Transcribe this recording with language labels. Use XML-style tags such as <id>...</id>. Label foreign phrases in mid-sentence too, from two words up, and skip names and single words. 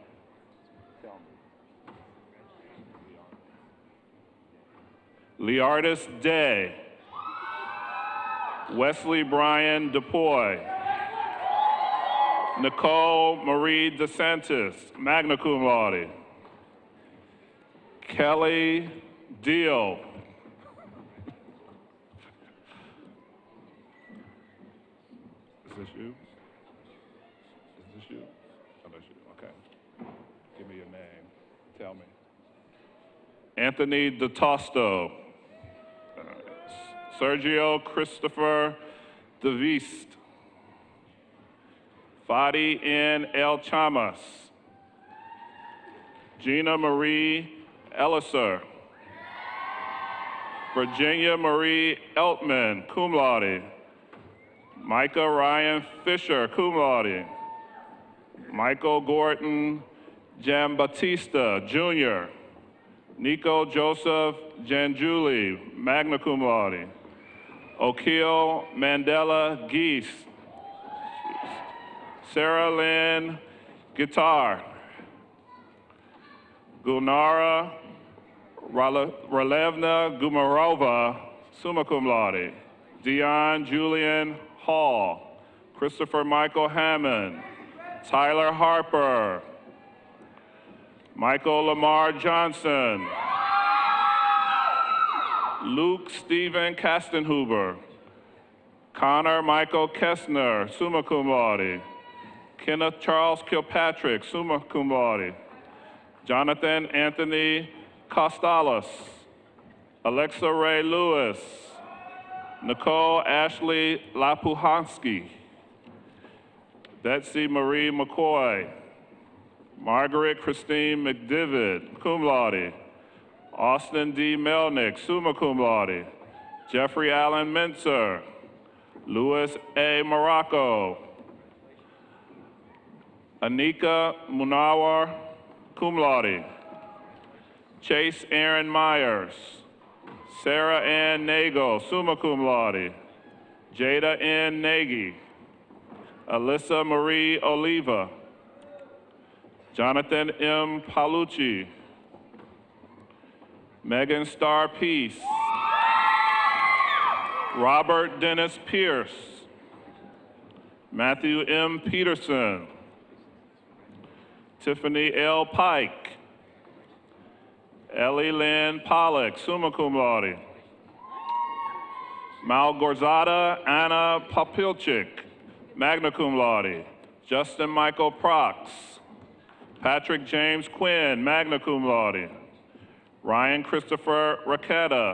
<en>Leardis Day. Wesley Brian DePoy. Nicole Marie DeSantis,</en> <la>magna cum laude.</la> <en>Kelly Deal. Is this you? Is this you? Oh, that's you. Okay. Give me your name. Tell me. Anthony DeTosto. Sergio Christopher DeViste. Fadi N. El Chamas. Gina Marie Elliser. Virginia Marie Eltman,</en> <la>cum laude.</la> <en>Micah Ryan Fisher,</en> <la>cum laude.</la> <en>Michael Gordon Giambattista, Jr. Nico Joseph Janjuli,</en> <la>magna cum laude.</la> <en>Okil Mandela Geese. Sarah Lynn Guitar. Gulnara Ralevna Gumarova,</en> <la>summa cum laude.</la> <en>Dion Julian Hall. Christopher Michael Hammond. Tyler Harper. Michael Lamar Johnson. Luke Stephen Kastenhuber. Connor Michael Kessner,</en> <la>summa cum laude.</la> <en>Kenneth Charles Kilpatrick,</en> <la>summa cum laude.</la> <en>Jonathan Anthony Costalas. Alexa Ray Lewis. Nicole Ashley Lapuhansky. Betsy Marie McCoy. Margaret Christine McDivitt,</en> <la>cum laude.</la> <en>Austin D. Melnick,</en> <la>summa cum laude.</la> <en>Jeffrey Allen Mentzer. Louis A. Morocco. Anika Munawar,</en> <la>cum laude.</la> <en>Chase Aaron Myers. Sarah Ann Nagel,</en> <la>summa cum laude.</la> <en>Jada N. Nagy. Alyssa Marie Oliva. Jonathan M. Palucci. Megan Starr Peace. Robert Dennis Pierce. Matthew M. Peterson. Tiffany L. Pike. Ellie Lynn Pollock,</en> <la>summa cum laude.</la> <en>Malgorzata Anna Popilchik,</en> <la>magna cum laude.</la> <en>Justin Michael Prox. Patrick James Quinn,</en> <la>magna cum laude.</la> <en>Ryan Christopher Raqueta.</en>